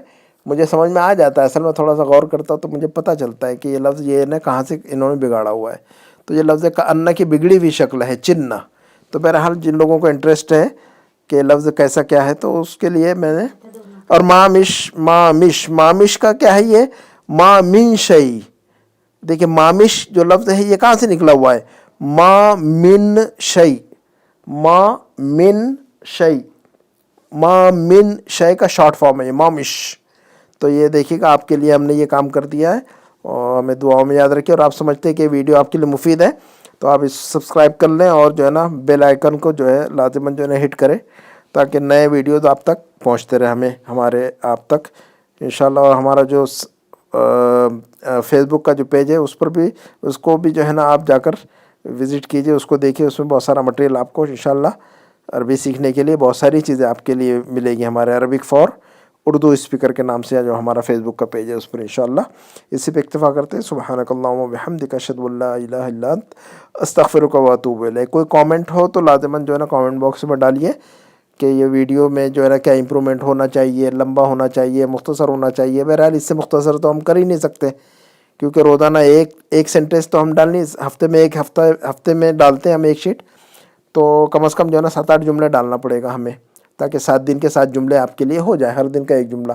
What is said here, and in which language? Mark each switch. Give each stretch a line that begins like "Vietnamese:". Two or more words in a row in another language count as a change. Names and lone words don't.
Urdu: مجھے سمجھ میں آ جاتا ہے، اصل میں تھوڑا سا غور کرتا ہوں تو مجھے پتہ چلتا ہے کہ یہ لفظ یہ نا کہاں سے انہوں نے بگاڑا ہوا ہے. تو یہ لفظ کأنہ کی بگڑی ہوئی شکل ہے، چنہ. تو بہرحال جن لوگوں کو انٹرسٹ ہے کہ لفظ کیسا کیا ہے تو اس کے لیے میں نے. اور مامش، مامش، مامش کا کیا ہے یہ؟
Arabic: ما من شیء.
Urdu: دیکھیں مامش جو لفظ ہے یہ کہاں سے نکلا ہوا ہے؟
Arabic: ما من شیء، ما من شیء، ما من شیء
Urdu: کا
English: short form
Urdu: ہے یہ مامش. تو یہ دیکھیے گا آپ کے لیے ہم نے یہ کام کر دیا ہے اور ہمیں دعاؤں میں یاد رکھیں. اور آپ سمجھتے ہیں کہ ویڈیو آپ کے لیے مفید ہے تو آپ اس سبسکرائب کر لیں اور جو ہے نا
English: bell icon
Urdu: کو جو ہے لازماً جو ہے نا ہٹ کریں تاکہ نئے ویڈیوز آپ تک پہنچتے رہے ہمارے آپ تک انشاءاللہ. اور ہمارا جو فیس بک کا جو پیج ہے اس پر بھی، اس کو بھی جو ہے نا آپ جا کر وزٹ کیجیے، اس کو دیکھیے، اس میں بہت سارا مٹیریل آپ کو انشاءاللہ عربی سیکھنے کے لیے بہت ساری چیزیں آپ کے لیے ملے گی. ہمارے عربک فار اردو اسپیکر کے نام سے جو ہمارا فیس بک کا پیج ہے اس پر انشاءاللہ. اسی پہ اکتفا کرتے ہیں.
Arabic: سبحانک اللہم و بحمدک، اشہد ان لا الہ الا انت، استغفرک و اتوب الیک.
Urdu: کوئی کامنٹ ہو تو لازماً جو ہے نا
English: comment box
Urdu: میں ڈالیے کہ یہ ویڈیو میں جو ہے نا کیا امپرومنٹ ہونا چاہیے، لمبا ہونا چاہیے، مختصر ہونا چاہیے. بہرحال اس سے مختصر تو ہم کر ہی نہیں سکتے، کیونکہ روزانہ ایک سینٹینس تو ہم ڈال نہیں، ہفتے میں ڈالتے ہیں ہم ایک شیٹ، تو کم از کم جو ہے نا 7-8 جملے ڈالنا پڑے گا ہمیں، تاکہ 7 دن کے 7 جملے آپ کے لیے ہو جائے، ہر دن کا ایک جملہ.